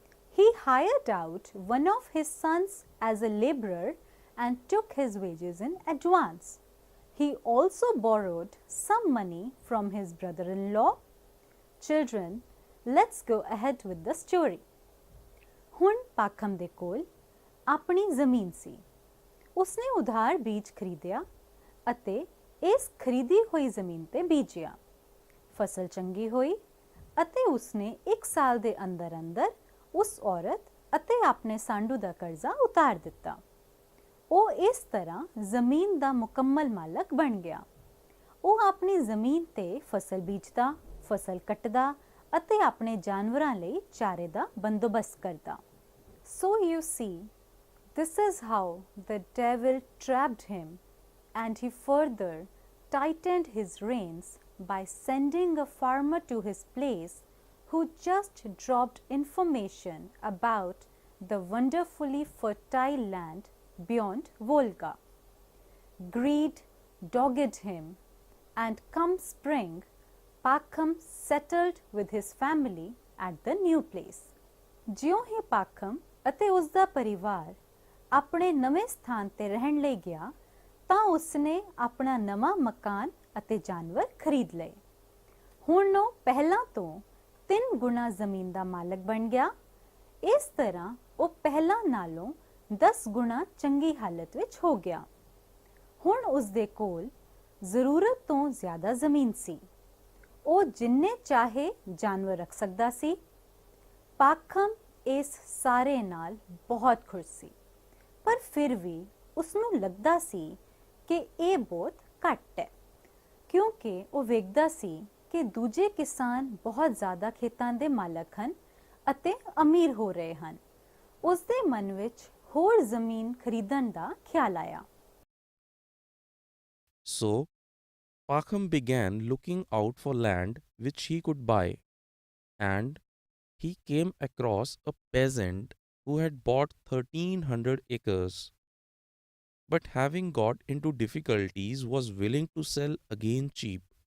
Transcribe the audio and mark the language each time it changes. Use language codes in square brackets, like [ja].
[en] He hired out one of his sons as a laborer and took his wages in advance. He also borrowed some money from his brother-in-law. Children, let's go ahead with the story. [pa] ਹੁਣ ਪਾਖਮ ਦੇ ਕੋਲ ਆਪਣੀ ਜ਼ਮੀਨ ਸੀ। ਉਸਨੇ ਉਧਾਰ ਬੀਜ ਖਰੀਦਿਆ ਅਤੇ ਇਸ ਖਰੀਦੀ ਹੋਈ ਜ਼ਮੀਨ ਤੇ ਬੀਜਿਆ। ਫਸਲ ਚੰਗੀ ਹੋਈ ਅਤੇ ਉਸਨੇ 1 ਸਾਲ ਦੇ ਅੰਦਰ ਅੰਦਰ ਉਸ ਔਰਤ ਅਤੇ ਆਪਣੇ ਸਾਂਢੂ ਦਾ ਕਰਜ਼ਾ ਉਤਾਰ ਦਿੱਤਾ। ਉਹ ਇਸ ਤਰ੍ਹਾਂ ਜ਼ਮੀਨ ਦਾ ਮੁਕੰਮਲ ਮਾਲਕ ਬਣ ਗਿਆ। ਉਹ ਆਪਣੀ ਜ਼ਮੀਨ ਤੇ ਫਸਲ ਬੀਜਦਾ, ਫਸਲ ਕੱਟਦਾ ਅਤੇ ਆਪਣੇ ਜਾਨਵਰਾਂ ਲਈ ਚਾਰੇ ਦਾ ਬੰਦੋਬਸਤ ਕਰਦਾ। [en] So you see, this is how the devil trapped him, and he further tightened his reins by sending a farmer to his place who just dropped information about the wonderfully fertile land beyond Volga. Greed dogged him, and come spring, Pakham settled with his family at the new place. [pa] ਜਿਉਂ ਹੀ ਪਾਖਮ ਅਤੇ ਉਸ ਦਾ ਪਰਿਵਾਰ ਆਪਣੇ ਨਵੇਂ ਸਥਾਨ ਤੇ ਰਹਿਣ ਲਈ ਗਿਆ ਤਾਂ ਉਸਨੇ ਆਪਣਾ ਨਵਾਂ ਮਕਾਨ ਅਤੇ ਜਾਨਵਰ ਖਰੀਦ ਲਏ। ਹੁਣ ਉਹ ਪਹਿਲਾਂ ਤੋਂ 3 ਗੁਣਾ ਜ਼ਮੀਨ ਦਾ ਮਾਲਕ ਬਣ ਗਿਆ। ਇਸ ਤਰ੍ਹਾਂ ਉਹ ਪਹਿਲਾਂ ਨਾਲੋਂ 10 ਗੁਣਾ ਚੰਗੀ ਹਾਲਤ ਵਿੱਚ ਹੋ ਗਿਆ। ਹੁਣ ਉਸ ਦੇ ਕੋਲ ਜ਼ਰੂਰਤ ਤੋਂ ਜ਼ਿਆਦਾ ਜ਼ਮੀਨ ਸੀ। ਉਹ ਜਿੰਨੇ ਚਾਹੇ ਜਾਨਵਰ ਰੱਖ ਸਕਦਾ ਸੀ। ਪਾਖਮ ਇਸ ਸਾਰੇ ਨਾਲ ਬਹੁਤ ਖੁਸ਼ ਸੀ, ਪਰ ਫਿਰ ਵੀ ਉਸਨੂੰ ਲੱਗਦਾ ਸੀ ਕਿ ਇਹ ਬਹੁਤ ਘੱਟ ਹੈ, ਕਿਉਂਕਿ ਉਹ ਵੇਖਦਾ ਸੀ ਕਿ ਦੂਜੇ ਕਿਸਾਨ ਬਹੁਤ ਜ਼ਿਆਦਾ ਖੇਤਾਂ ਦੇ ਮਾਲਕ ਹਨ ਅਤੇ ਅਮੀਰ ਹੋ ਰਹੇ ਹਨ। ਉਸ ਦੇ ਮਨ ਵਿੱਚ ਹੋਰ ਜ਼ਮੀਨ ਖਰੀਦਣ ਦਾ ਖਿਆਲ ਆਇਆ। [en] So, Pakham began looking out for land which he could buy, and he came across a peasant who had bought 1300 acres, but having got into difficulties was willing to sell again cheap.